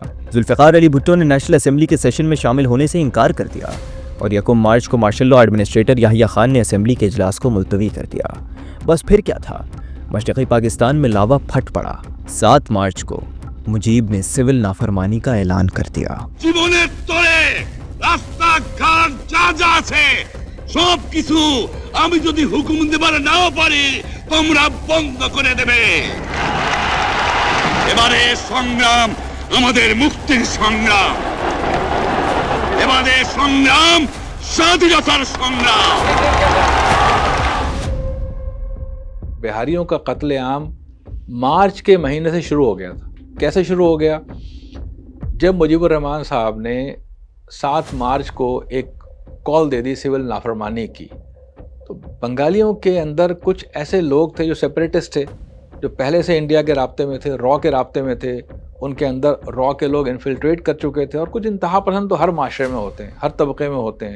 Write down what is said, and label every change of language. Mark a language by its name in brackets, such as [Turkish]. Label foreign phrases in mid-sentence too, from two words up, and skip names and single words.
[Urdu] ذوالفقار علی بھٹو نے نیشنل اسمبلی کے سیشن میں شامل ہونے سے انکار کر دیا، اور 1 مارچ کو مارشل لاء ایڈمنسٹریٹر یحییٰ خان نے اسمبلی کے اجلاس کو ملتوی کر دیا۔ بس پھر کیا تھا، مشرقی پاکستان میں لاوا پھٹ پڑا۔ 7 مارچ کو مجیب نے سول نافرمانی کا اعلان کر دیا۔ [Bangla] সব কিছু আমি যদি হুকুম দেবার নাও পারি তোমরা বন্ধ করে দেবে। এবারে সংগ্রাম আমাদের মুক্তির সংগ্রাম, এবারে সংগ্রাম স্বাধীনতার সংগ্রাম। [Urdu] بہاریوں کا قتل عام مارچ کے مہینے سے شروع ہو گیا تھا۔ کیسے شروع ہو گیا؟ جب مجیب الرحمان صاحب نے 7 مارچ کو ایک کال دے دی سول نافرمانی کی، تو بنگالیوں کے اندر کچھ ایسے لوگ تھے جو سیپریٹسٹ تھے، جو پہلے سے انڈیا کے رابطے میں تھے، را کے رابطے میں تھے، ان کے اندر را کے لوگ انفلٹریٹ کر چکے تھے، اور کچھ انتہا پسند تو ہر معاشرے میں ہوتے ہیں، ہر طبقے میں ہوتے ہیں۔